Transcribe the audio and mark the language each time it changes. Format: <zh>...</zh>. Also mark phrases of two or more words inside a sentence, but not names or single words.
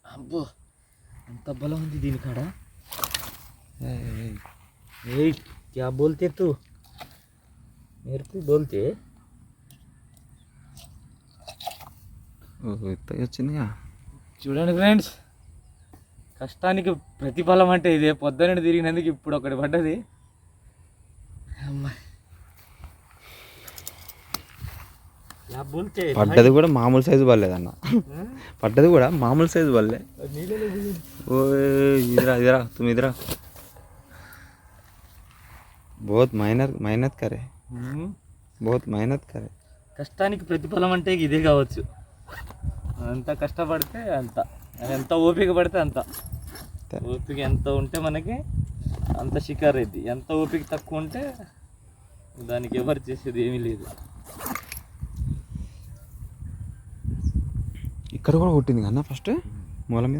<te>అబ్బో ఎంత బలం ఉంది దీని కాడ. ఏయ్</te> <hi>क्या बोलते तू मेरे को बोलते.</hi> <te>వచ్చినాయా చూడండి ఫ్రెండ్స్, కష్టానికి ప్రతిఫలం అంటే ఇదే. పొద్దున తిరిగినందుకు ఇప్పుడు ఒకటి పడ్డది. పడ్డది కూడా మామూలు సైజు పడలేదన్న. పడ్డది కూడా మామూలు సైజు పడలే.</te> <hi>ఓ ఇधर इधर तुम इधर बहुत मेहनत करे, बहुत मेहनत करे.</hi> <te>కష్టానికి ప్రతిఫలం అంటే ఇదే కావచ్చు. అంత కష్టపడితే అంత, ఎంత ఓపిక పడితే అంత. ఓపిక ఎంత ఉంటే మనకి అంత షికారు అయింది. ఎంత ఓపిక తక్కువ ఉంటే దానికి ఎవరు చేసేది ఏమీ లేదు. ఇక్కడ కూడా కొట్టింది కన్నా ఫస్ట్ మూల మీద.</te>